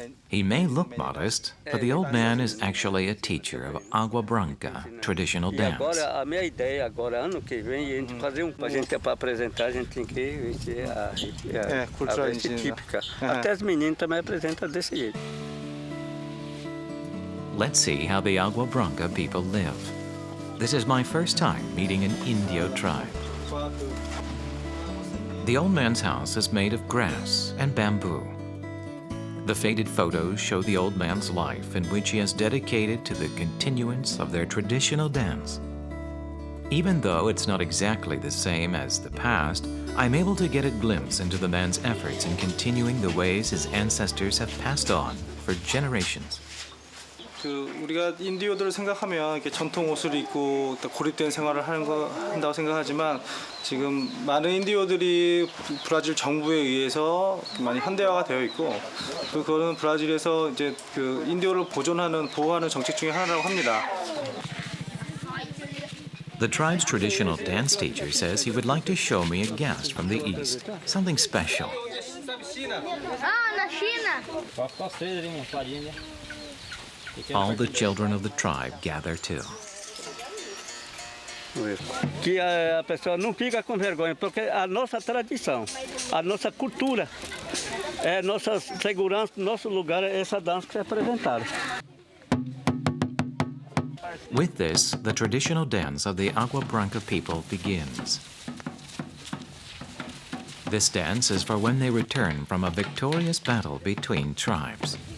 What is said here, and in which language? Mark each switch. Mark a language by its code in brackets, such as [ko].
[en] He may look modest, but the old man is actually a teacher of Agua Branca, traditional [pt] E [en] dance. [pt] agora, a minha ideia agora, ano que vem, a gente fazer a gente para apresentar, a gente tem que vestir a veste típica. Até as meninas também apresentam desse jeito. [en] Let's see how the Agua Branca people live. This is my first time meeting an Indio tribe. The old man's house is made of grass and bamboo. The faded photos show the old man's life in which he has dedicated to the continuance of their traditional dance. Even though it's not exactly the same as the past, I'm able to get a glimpse into the man's efforts in continuing the ways his ancestors have passed on for generations. [ko] 우리가 인디오들을 생각하면 이렇게 전통 옷을 입고 고립된 생활을 한다고 생각하지만 지금 많은 인디오들이 브라질 정부에 의해서 많이 현대화가 되어 있고 그거는 브라질에서 이제 그 인디오를 보호하는 정책 중에 하나라고 합니다. [en] The tribe's traditional dance teacher says he would like to show me a guest from the east, something special. [pt] Na China. [en] All the children of the tribe gather too. [pt] Que a pessoa não fica com vergonha, porque a nossa tradição, a nossa cultura, é nossa segurança, nosso lugar é essa dança que é apresentada. [en] With this, the traditional dance of the Agua Branca people begins. This dance is for when they return from a victorious battle between tribes.